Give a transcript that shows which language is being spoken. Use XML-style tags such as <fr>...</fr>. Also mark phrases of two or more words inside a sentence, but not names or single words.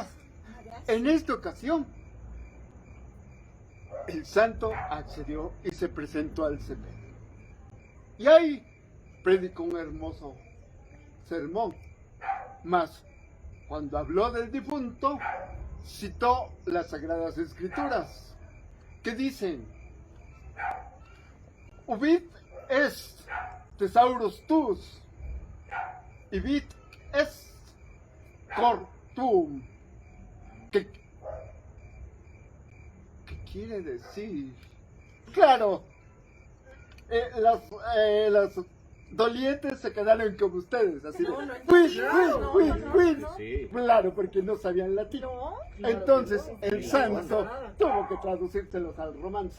<es>En esta ocasión, el santo accedió y se presentó al sepelio. Y ahí predicó un hermoso sermón. Mas, cuando habló del difunto, citó las Sagradas Escrituras, que dicen,</es> <la>Ubit est thesaurus tuus, ibit est cor tuum.</la> <es>¿Qué quiere decir? Claro, las dolientes se quedaron como ustedes, así de... Sí. Claro, porque no sabían latín. Entonces, el santo tuvo que traducírselos al romance.</es>